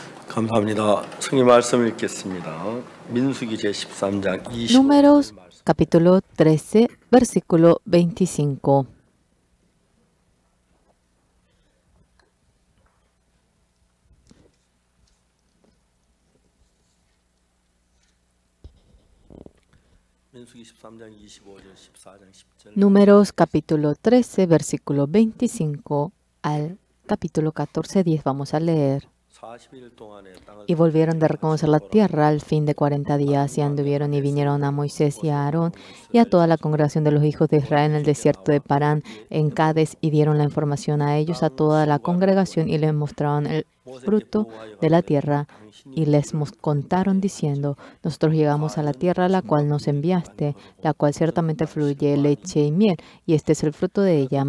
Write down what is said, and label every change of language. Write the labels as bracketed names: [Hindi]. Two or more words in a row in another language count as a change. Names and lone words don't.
[Korean] 감사합니다. 성경 말씀 읽겠습니다. 민수기 제13장 25절 [Spanish] Números capítulo 13, versículo 25. [Korean] 민수기 13장 25절 14장 10절 [Spanish] Números capítulo 13, versículo 25 al capítulo 14, 10. Vamos a leer. [Korean] 40일 동안에 땅을 [Spanish] Y volvieron de reconocer la tierra al fin de 40 días, y anduvieron y vinieron a Moisés y a Aarón y a toda la congregación de los hijos de Israel en el desierto de Parán, en Cades, y dieron la información a ellos, a toda la congregación, y les mostraron el fruto de la tierra, y les contaron diciendo: nosotros llegamos a la tierra a la cual nos enviaste, la cual ciertamente fluye leche y miel, y este es el fruto de ella.